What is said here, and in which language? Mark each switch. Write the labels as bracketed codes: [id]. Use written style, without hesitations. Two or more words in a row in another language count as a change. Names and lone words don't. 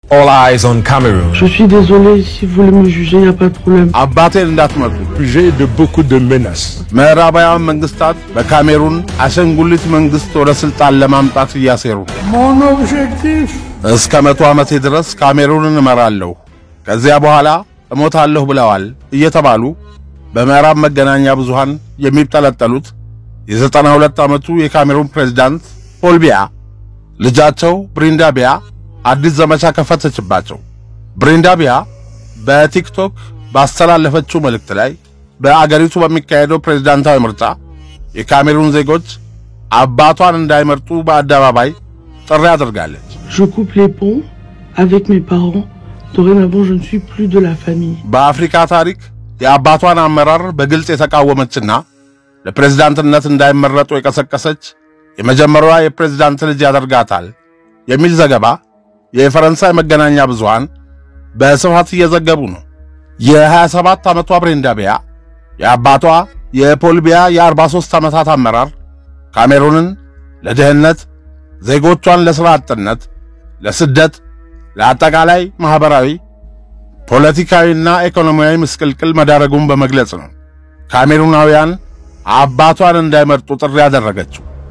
[en] All eyes on Cameroon. [fr] Je suis désolé, si vous voulez me juger, il n'y a pas de problème. [am] አባቴን እንዳትመጡ [fr] J'ai de beaucoup de menaces. [am] ምዕራባውያን መንግስታት በካሜሩን አሸንጉሊት መንግስት ወደ ስልጣን ለማምጣት እያሴሩ [fr] Mon objectif [am] እስከ 100 ዓመቴ ድረስ ካሜሩንን እመራለሁ ከዚያ በኋላ እሞታለሁ ብለዋል እየተባሉ በምዕራብ መገናኛ ብዙሃን የሚጠለጠሉት የ92 ዓመቱ የካሜሩን ፕሬዝዳንት ፖል ቢያ ልጃቸው ብሪንዳ ቢያ አዲስ ዘመቻ ከፈተችባቸው። ብሪንዳ ቢያ በቲክቶክ ባስተላለፈችው መልእክት ላይ በአገሪቱ በሚካሄደው ፕሬዝዳንታዊ ምርጫ የካሜሩን ዜጎች አባቷን እንዳይመርጡ በአደባባይ ጥሪ አድርጋለች። [fr] Je coupe les ponts avec mes parents. Dorénavant, je ne suis plus de la famille. [am] በአፍሪካ ታሪክ የአባቷን አመራር በግልጽ የተቃወመችና ለፕሬዝዳንትነት እንዳይመረጡ የቀሰቀሰች የመጀመሪያዋ የፕሬዝዳንት ልጅ ያደርጋታል የሚል ዘገባ የፈረንሳይ መገናኛ ብዙሃን በስፋት እየዘገቡ ነው። የ27 ዓመቷ ብሪንዳ ቢያ የአባቷ የፖል ቢያ የ43 ዓመታት አመራር ካሜሩንን ለድህነት፣ ዜጎቿን ለሥራ አጥነት፣ ለስደት፣ ለአጠቃላይ ማህበራዊ፣ ፖለቲካዊና ኢኮኖሚያዊ ምስቅልቅል መዳረጉን በመግለጽ ነው ካሜሩናውያን አባቷን እንዳይመርጡ ጥሪ ያደረገችው።